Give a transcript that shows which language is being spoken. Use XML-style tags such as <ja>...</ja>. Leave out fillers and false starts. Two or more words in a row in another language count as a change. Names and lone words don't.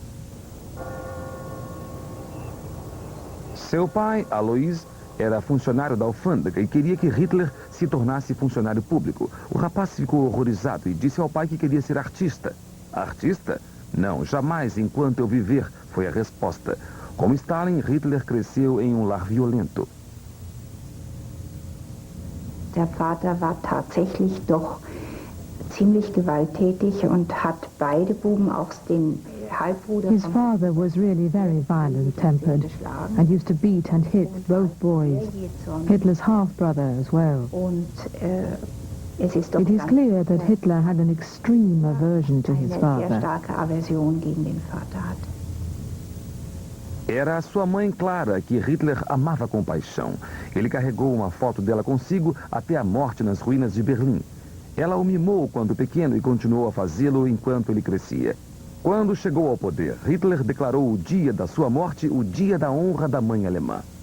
<pt>Seu pai, Alois, era funcionário da alfândega e queria que Hitler se tornasse funcionário público. O rapaz ficou horrorizado e disse ao pai que queria ser artista. Artista? Não, jamais enquanto eu viver, foi a resposta. Como Stalin, Hitler cresceu em um lar violento.</pt> <de>Der Vater war tatsächlich doch ziemlich gewalttätig und hat beide Buben, auch den Halbbruder.</de> <en>His father was really very violent-tempered and used to beat and hit both boys, Hitler's half-brother as well. It is clear that Hitler had an extreme aversion to his</en> <de>eine sehr</de> <en>father.</en> <de>starke Aversion gegen den Vater hat.</de> <pt>Era a sua mãe Clara, que Hitler amava com paixão. Ele carregou uma foto dela consigo até a morte nas ruínas de Berlim. Ela o mimou quando pequeno e continuou a fazê-lo enquanto ele crescia. Quando chegou ao poder, Hitler declarou o dia da sua morte o dia da honra da mãe alemã.</pt>